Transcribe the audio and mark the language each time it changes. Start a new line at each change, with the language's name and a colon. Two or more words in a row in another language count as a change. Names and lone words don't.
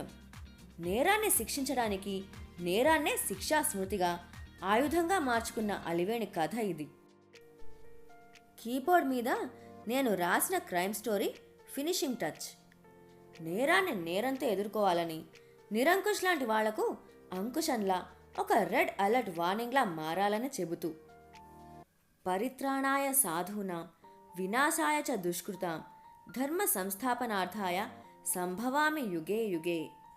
Telugu: నేరాన్ని శిక్షించడానికి నేరాన్నే శిక్షా స్మృతిగా ఆయుధంగా మార్చుకున్న అలివేణి కథ ఇది. కీబోర్డ్ మీద నేను రాసిన
English: crime story finishing touch.
Telugu: నేరాన్ని నేరంతో ఎదుర్కోవాలని, నిరంకుశ్ లాంటి వాళ్లకు అంకుశంలా ఒక
English: red alert
Telugu: వార్నింగ్లా మారాలని చెబుతూ,
Sanskrit: పరిత్రాణాయ సాధూనాం వినాశాయ చ దుష్కృతాం ధర్మ సంస్థాపనార్థాయ సంభవామి యుగే యుగే